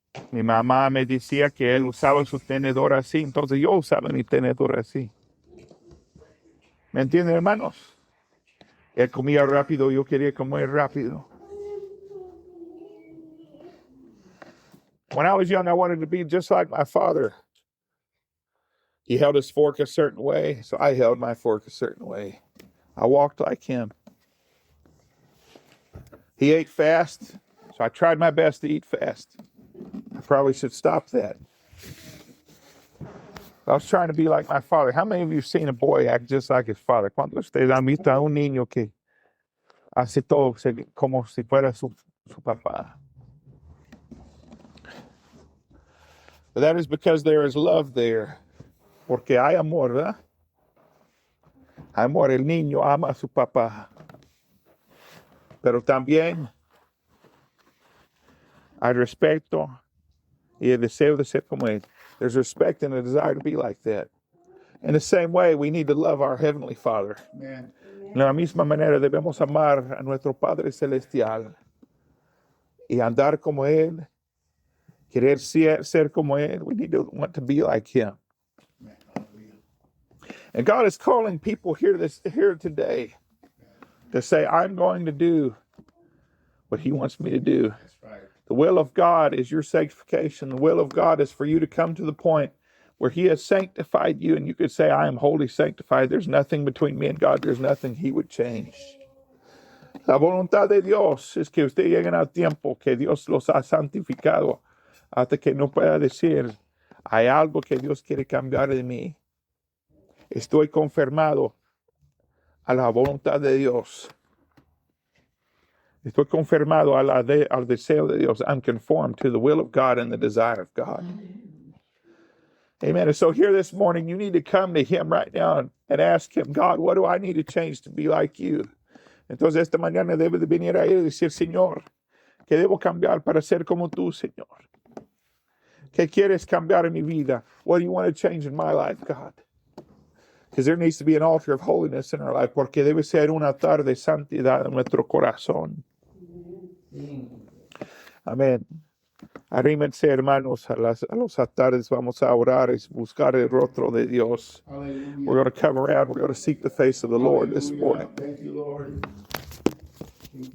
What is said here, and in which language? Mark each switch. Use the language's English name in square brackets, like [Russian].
[Spanish] Mi mamá me decía que él usaba su tenedor así, entonces yo usaba mi tenedor así. ¿Me entienden, hermanos? Él comía rápido, yo quería comer rápido. [English] When I was young, I wanted to be just like my father. He held his fork a certain way, so I held my fork a certain way. I walked like him. He ate fast, so I tried my best to eat fast. I probably should stop that. I was trying to be like my father. How many of you have seen a boy act just like his father? [Spanish] ¿Cuántos de ustedes han visto a un niño que hace todo como si fuera su papá? [English] But that is because there is love there. [Spanish] Porque hay amor, ¿verdad? Amor, el niño ama a su papá. Pero también hay respeto y el deseo de ser como él. [English] There's respect and a desire to be like that. In the same way, we need to love our Heavenly Father. Amen. [Spanish] De la misma manera debemos amar a nuestro Padre Celestial y andar como Él, querer ser como Él. [English] We need to want to be like Him. Amen. Hallelujah. And God is calling people here today to say, I'm going to do what He wants me to do. That's right. The will of God is your sanctification. The will of God is for you to come to the point where He has sanctified you, and you could say, I am wholly sanctified. There's nothing between me and God. There's nothing He would change. [Spanish] La voluntad de Dios es que ustedes lleguen al tiempo que Dios los ha santificado hasta que no pueda decir, hay algo que Dios quiere cambiar de mí. Estoy confirmado a la voluntad de Dios. Estoy confirmado al deseo de Dios. [English] I'm conformed to the will of God and the desire of God. Amen. And so here this morning, you need to come to Him right now and ask Him, God, what do I need to change to be like you? [Spanish] Entonces esta mañana debe de venir a Él y decir, Señor, ¿qué debo cambiar para ser como tú, Señor? ¿Qué quieres cambiar en mi vida? [English] What do you want to change in my life, God? Because there needs to be an altar of holiness in our life, [Spanish] porque debe ser un altar de santidad en nuestro corazón. Amén. Arrímense, hermanos, a los altares. Vamos a orar y buscar el rostro de Dios. Hallelujah. [English] We're going to come around. We're going to seek the face of the Lord this Hallelujah. morning. Thank you, Lord. Thank you.